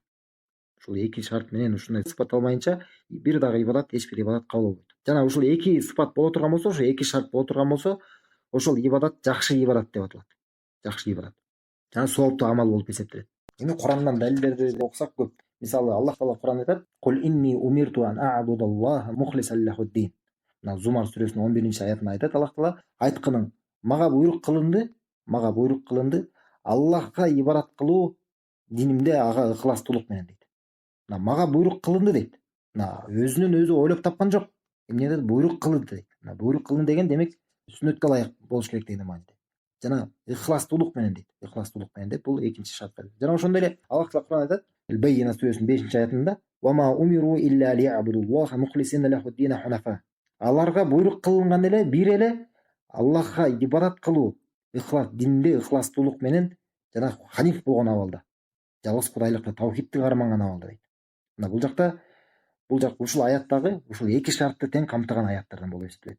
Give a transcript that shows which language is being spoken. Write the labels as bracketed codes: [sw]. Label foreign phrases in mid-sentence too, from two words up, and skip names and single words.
[ky] Ушул эки шарт менен ушундай сыпат алмайынча бир дагы ибадат, эч бир ибадат кабыл болбойт. Жана ушул эки сыпат боло турган болсо, ошо эки шарт боло турган болсо, ошол ибадат жакшы ибадат деп аталат. Жакшы ибадат. Жана сооптуу амал болуп эсептелет. Эми Курандан далилдерди окусак көп. Мисалы Аллах таала Куранда айтат: [ar] "قل إني أمرت أن أعبد الله مخلصا له الدين." [ky] Мына Зумар сүрөсүнүн 11-аятында айтат Аллах таала: "Айткының, мага буйрук кылынды Аллахка ибадат кылуу динимде ага ыхластуулук менен" дейт. Мына мага буйрук кылынды дейт. Мына өзүнөн өзү ойлоп тапкан жок. Эмне деп буйрук кылынды дейт. Мына буйрук кылынды деген демек сүннөткө ылайык болуш керек деген мааниде. Жана ыхластуулук менен дейт. Ыхластуулук менен деп бул экинчи шарт. Жана ошондой эле Аллах таала Куранда айтат: "Ал-Баййина" сүрөсүнүн 5-аятында: [ar] "وما أمروا إلا ليعبدوا الله مخلصين له الدين حنفاء." [ky] Аларга буйрук кылынган эле бир эле Аллахка ибадат кылуу, ыхлас, динде ыхластуулук менен жана ханиф болгон абалда. Жалгыз Кудайлыкты, таухидти карманган абалда дейт. Мына бул жак ушул аяттагы ушул эки шартты тең камтыган аяттардан болуп эсептелет.